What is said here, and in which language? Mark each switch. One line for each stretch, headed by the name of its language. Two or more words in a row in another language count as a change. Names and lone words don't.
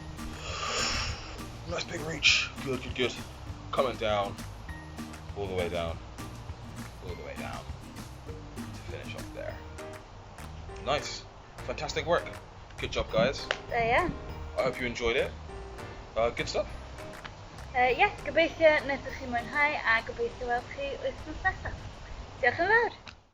English: Nice big reach. Good, good, good. Coming down, all the way down, all the way down to finish up there. Nice, fantastic work. Good job, guys. Yeah. I hope you enjoyed it. Good stuff.
Welsh: Gobeithio wnaethoch chi mwynhau a gobeithio weld chi wythnos nesaf. Diolch yn fawr.